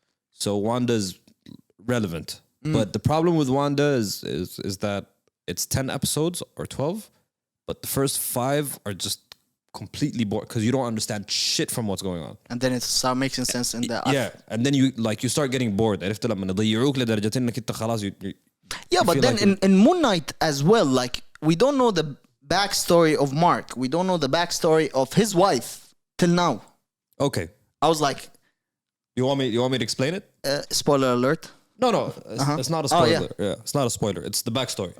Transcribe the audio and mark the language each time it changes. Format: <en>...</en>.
<en>So Wanda's relevant. But the problem with Wanda is that it's 10 episodes or 12, but the first 5 are just completely bored because you don't understand shit from what's going on. And then it starts making sense in the... Yeah. And then you start getting bored.</en> <ar>عرفت لما يضيعوك لدرجة انك انت خلاص</ar> <en>Yeah, but feel then like in Moon Knight as well, like, we don't know the backstory of Mark. We don't know the backstory of his wife till now. Okay. I was like, You want me to explain it? spoiler alert. No. It's not a spoiler. Oh, Yeah, it's not a spoiler. It's the backstory.</en>